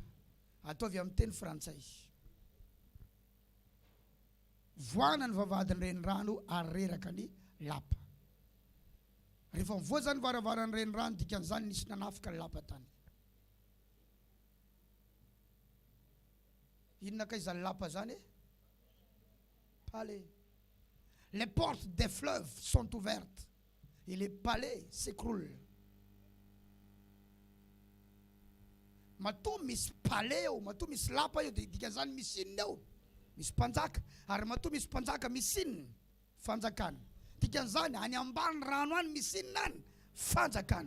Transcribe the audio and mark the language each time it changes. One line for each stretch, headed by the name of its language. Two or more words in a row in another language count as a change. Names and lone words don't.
Malagasy: Ataovy amin'ny teny frantsay. Voana ny vavadiny renirano ary reraka ny lapa. Rehefa mivoa zany varavaran'ny renirano dikan'izany nisy nanafika ny lapa tany. Inona ka izany lapa zany? Palais.
French: Les portes des fleuves sont ouvertes et les palais s'écroulent.
Malagasy: Matoa misy palais eo, matoa misy lapa eo, dia dikan'izany misy inona eo? Misy mpanjaka, ary matoa misy mpanjaka misy inona? Fanjakana. Dikan'izany any ambany rano any misy inona any? Fanjakana.